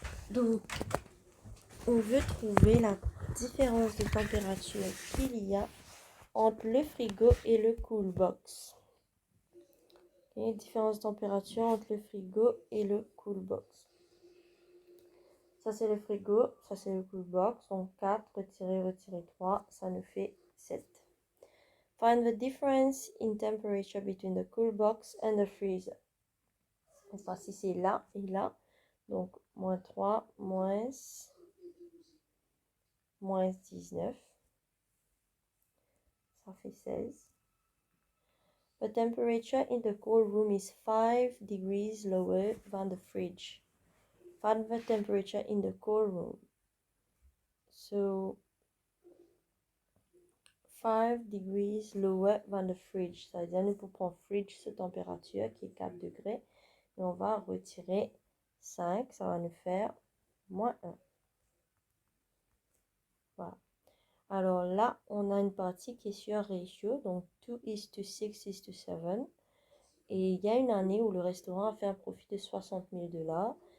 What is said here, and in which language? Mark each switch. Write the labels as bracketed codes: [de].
[fr] Donc, on veut trouver la différence de température qu'il y a entre le frigo et le cool box. Okay, différence de température entre le frigo et le cool box. Ça, c'est le frigo, ça, c'est le cool box. Donc, 4, retirer 3, ça nous fait 7. [en] Find the difference in temperature between the cool box and the freezer. [fr] Cette fois-ci, c'est là et là. Donc, moins 3, moins 19. Ça fait 16. [en] The temperature in the cold room is 5 degrees lower than the fridge. Find the temperature in the cold room. So, 5 degrees lower than the fridge. [fr] Ça veut dire nous prendre fridge cette température qui est 4 degrés. Et on va retirer 5. Ça va nous faire moins 1. Voilà. Alors là, on a une partie qui est sur ratio. Donc 2:6:7. Et il y a une année où le restaurant a fait un profit de 60 000 $.